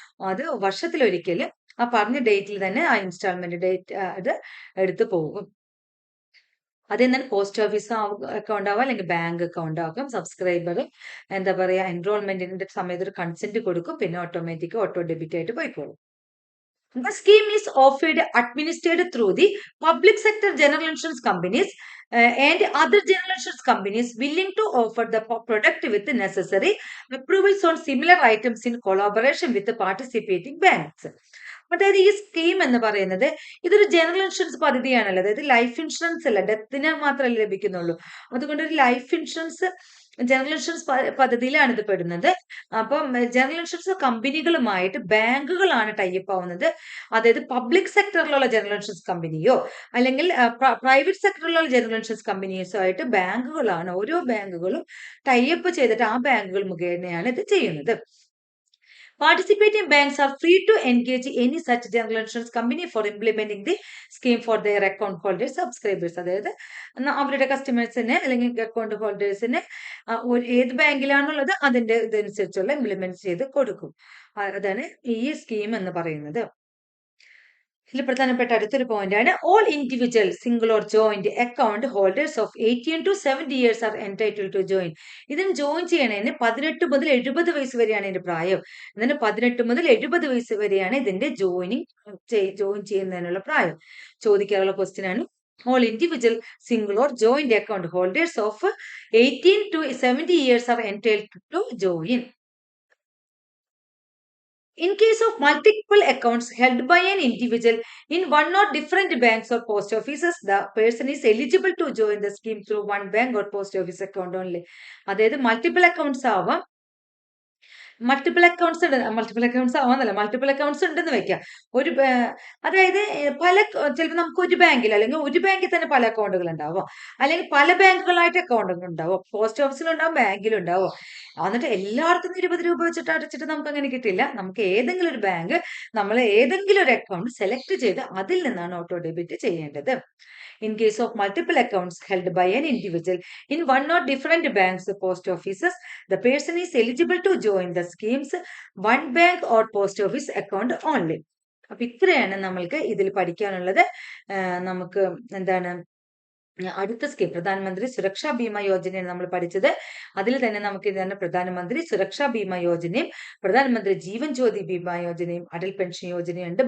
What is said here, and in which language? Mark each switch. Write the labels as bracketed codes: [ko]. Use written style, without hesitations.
[ml] അത് വർഷത്തിലൊരിക്കൽ ആ പറഞ്ഞ ഡേറ്റിൽ തന്നെ ആ ഇൻസ്റ്റാൾമെന്റ് ഡേറ്റ് അത് എടുത്തു പോകും. അതെന്നാൽ പോസ്റ്റ് ഓഫീസ് അക്കൗണ്ട് ആവാം അല്ലെങ്കിൽ ബാങ്ക് അക്കൗണ്ട് ആകും. സബ്സ്ക്രൈബർ എന്താ പറയാ എൻറോൾമെന്റിന്റെ സമയത്ത് ഒരു കൺസെന്റ് കൊടുക്കും, പിന്നെ ഓട്ടോമാറ്റിക് ഓട്ടോ ഡെബിറ്റ് ആയിട്ട് പോയിക്കോളും. [en] The scheme is offered administered through the public sector general insurance companies and other general insurance companies willing to offer the product with the necessary approvals on similar items in collaboration with the participating banks. [ml] അതായത് ഈ scheme എന്ന് പറയുന്നത് ഇതൊരു general insurance പദ്ധതിയാണല്ലോ. അതായത് life insurance അല്ല, ഡെത്തിന് മാത്രമല്ലേ ലഭിക്കുന്നുള്ളൂ. അതുകൊണ്ട് ഒരു ലൈഫ് ഇൻഷുറൻസ് ജനറൽ ഇൻഷുറൻസ് പദ്ധതിയിലാണ് ഇത് പെടുന്നത്. അപ്പം ജനറൽ ഇൻഷുറൻസ് കമ്പനികളുമായിട്ട് ബാങ്കുകളാണ് ടൈപ്പ് ആവുന്നത്. അതായത് പബ്ലിക് സെക്ടറിലുള്ള ജനറൽ ഇൻഷുറൻസ് കമ്പനിയോ അല്ലെങ്കിൽ പ്രൈവറ്റ് സെക്ടറിലുള്ള ജനറൽ ഇൻഷുറൻസ് കമ്പനീസോ ആയിട്ട് ബാങ്കുകളാണ്, ഓരോ ബാങ്കുകളും ടൈപ്പ് ചെയ്തിട്ട് ആ ബാങ്കുകൾ മുഖേനയാണ് ഇത് ചെയ്യുന്നത്. [en] Participating banks are free to engage any such general insurance company for implementing the scheme for their account holders subscribers. [ml] അതായത് അവരുടെ കസ്റ്റമേഴ്സിന് അല്ലെങ്കിൽ അക്കൗണ്ട് ഹോൾഡേഴ്സിന് ഏത് ബാങ്കിലാണുള്ളത് അതിന്റെ ഇതനുസരിച്ചുള്ള ഇംപ്ലിമെന്റ് ചെയ്ത് കൊടുക്കും. അതാണ് ഈ സ്കീം എന്ന് പറയുന്നത്. ഇതിൽ പ്രധാനപ്പെട്ട അടുത്തൊരു പോയിന്റ് ആണ് [en] All individual single or joint account holders of 18 to 70 years are entitle to join. [ml] ഇതിന് ജോയിൻ ചെയ്യണതിന് 18 മുതൽ 70 വയസ്സ് വരെയാണ് ഇതിന്റെ പ്രായം. ഇതിന് 18 മുതൽ 70 വയസ്സ് വരെയാണ് ഇതിന്റെ ജോയിൻ ചെയ്യുന്നതിനുള്ള പ്രായം. ചോദിക്കാനുള്ള ക്വസ്റ്റ്യൻ ആണ് [en] all individual single or joint account holders of 18 to 70 years are entitled to join. In case of multiple accounts held by an individual in one or different banks or post offices, the person is eligible to join the scheme through one bank or post office account only. [ml] അതായത് multiple accounts ആവാം, multiple accounts ആവാന്നല്ല, multiple accounts ഉണ്ടെന്ന് വെക്കാം. അതായത് ചിലപ്പോൾ നമുക്ക് ഒരു ബാങ്കിൽ അല്ലെങ്കിൽ ഒരു ബാങ്കിൽ തന്നെ പല അക്കൗണ്ടുകൾ ഉണ്ടാവും, അല്ലെങ്കിൽ പല ബാങ്കുകളായിട്ട് അക്കൗണ്ടുകൾ ഉണ്ടാവും, പോസ്റ്റ് ഓഫീസിലുണ്ടാവും, ബാങ്കിലുണ്ടാവും. എന്നിട്ട് എല്ലായിടത്തും 20 രൂപ വെച്ചിട്ട് അടച്ചിട്ട് നമുക്ക് അങ്ങനെ കിട്ടില്ല. നമുക്ക് ഏതെങ്കിലും ഒരു ബാങ്ക്, നമ്മൾ ഏതെങ്കിലും ഒരു അക്കൗണ്ട് സെലക്ട് ചെയ്ത് അതിൽ നിന്നാണ് ഓട്ടോ ഡെബിറ്റ് ചെയ്യേണ്ടത്. [en] In case of multiple accounts held by an individual in one or different banks or post offices, the person is eligible to join the schemes one bank or post office account only. [ml] അപ്പൊ ഇത്രയാണ് നമ്മൾക്ക് ഇതിൽ പഠിക്കാനുള്ളത്. നമുക്ക് എന്താണ് അടുത്ത scheme പ്രധാനമന്ത്രി സുരക്ഷാ ബീമ യോജനയാണ് നമ്മൾ പഠിച്ചത്. അതിൽ തന്നെ നമുക്ക് ഇതാണ് പ്രധാനമന്ത്രി സുരക്ഷാ ബീമ യോജനയും പ്രധാനമന്ത്രി ജീവൻ ജ്യോതി ബീമ യോജനയും അടൽ പെൻഷൻ യോജനയും ഉണ്ട്.